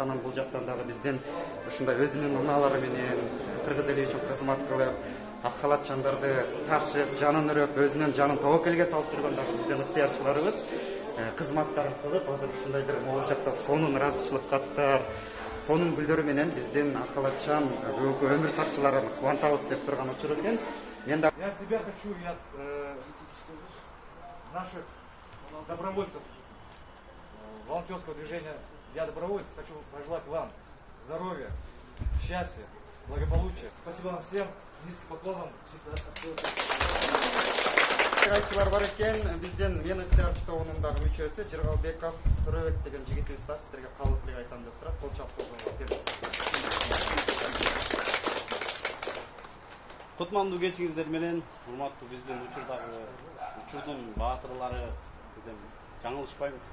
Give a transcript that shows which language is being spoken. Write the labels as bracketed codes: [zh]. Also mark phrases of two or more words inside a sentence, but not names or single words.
[ky] Анан бул жактан дагы биздин ушундай өзүнүн унаалары менен кыргыз эли үчүн кызмат кылып, ак халатчандарды ташып, жанын үрөп, өзүнүн жанын тобокелге салып жүргөн дагы биздин ыктыярчыларыбыз кызматтарын кылып, азыр ушундай бир бул жакта сонун ыраазычылык каттар, сонун гүлдөрү менен биздин ак халатчан бүгүнкү өмүр сакчыларын кубантабыз деп турган учур экен. Мен да [ru] я от себя хочу и от наших добровольцев волонтерского движения «Я добровольец» хочу пожелать вам здоровья, счастья, благополучия. Спасибо вам всем, низкий поклон вам, чисто от всего сердца. [ky] Айтчылар бар экен, бизден мен ыктыярчы тобунун дагы мүчөсү Жыргалбеков Төрөбек деген жигитибиз да сиздерге кабылдык айтам деп турат. Кол чапкы бериңиз. Кутмандуу кечиңиздер менен, урматтуу биздин учурдун баатырлары, жаңылышпайм.